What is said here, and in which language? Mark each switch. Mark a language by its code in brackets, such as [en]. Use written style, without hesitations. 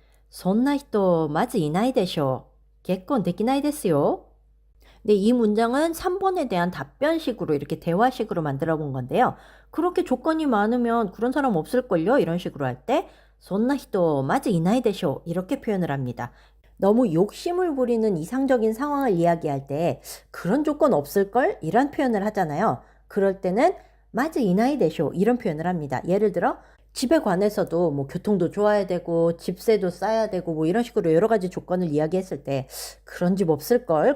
[ja] そんな人まずいないでしょう. 結婚できないですよ. [ko] 네, 이 문장은 3번에 대한 답변식으로 이렇게 대화식으로 만들어 본 건데요. 그렇게 조건이 많으면 그런 사람 없을걸요? 이런 식으로 할 때 [ja] そんな人まずいないでしょう. [ko] 이렇게 표현을 합니다. 너무 욕심을 부리는 이상적인 상황을 이야기할 때 그런 조건 없을걸? 이런 표현을 하잖아요. 그럴 때는 마즈 이나이 데쇼 이런 표현을 합니다. 예를 들어 집에 관해서도 뭐 교통도 좋아야 되고 집세도 싸야 되고 뭐 이런 식으로 여러 가지 조건을 이야기했을 때 그런 집 없을걸?